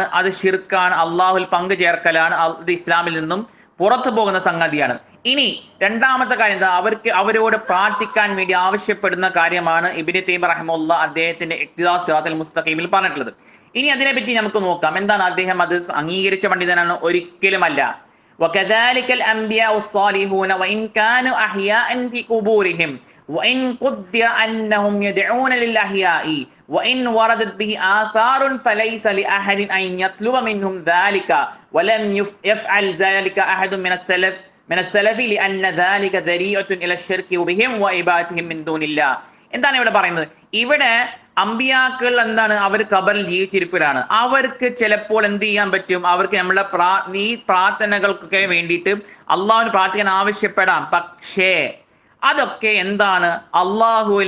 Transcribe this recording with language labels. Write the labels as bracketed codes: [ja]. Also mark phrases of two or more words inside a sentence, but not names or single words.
[ml] അത് ശിർക്കാണ്, അള്ളാഹുൽ പങ്കു ചേർക്കലാണ്, അത് ഇസ്ലാമിൽ നിന്നും പുറത്തു പോകുന്ന സംഗതിയാണ്. ഇനി രണ്ടാമത്തെ കാര്യം എന്താ? അവരോട് പ്രാർത്ഥിക്കാൻ വേണ്ടി ആവശ്യപ്പെടുന്ന കാര്യമാണ് ഇബ്നു തൈമിയ്യ റഹിമഹുല്ലാഹ് അദ്ദേഹത്തിന്റെ ഇഖ്തിദാഉ സിറാത്തുൽ മുസ്തഖീമിൽ പറഞ്ഞിട്ടുള്ളത്. ഇനി അതിനെപ്പറ്റി നമുക്ക് നോക്കാം. എന്താണ് അദ്ദേഹം അത് അംഗീകരിച്ച പണ്ഡിതനാണ്? ഒരിക്കലുമല്ല. [ar] وكذلك الأنبياء الصالحون وإن كانوا أحياء في قبورهم وإن قدر أنهم يدعون للأحياء وإن وردت به آثار فليس لأحد أن يطلب منهم ذلك ولم يفعل ذلك أحد من السلف لأن ذلك ذريعة إلى الشرك بهم وعبادتهم من دون الله. [ml] എന്താണ് ഇവിടെ പറയുന്നത്? ഇവിടെ അമ്പിയാക്കൾ എന്താണ്? അവർ ഖബറിൽ ജീവിച്ചിരിപ്പവരാണ്. അവർക്ക് ചിലപ്പോൾ എന്ത് ചെയ്യാൻ പറ്റും? അവർക്ക് നമ്മളെ ഈ പ്രാർത്ഥനകൾക്കൊക്കെ വേണ്ടിയിട്ട് അള്ളാഹുവിന് പ്രാർത്ഥിക്കാൻ ആവശ്യപ്പെടാം. പക്ഷേ അതൊക്കെ എന്താണ്?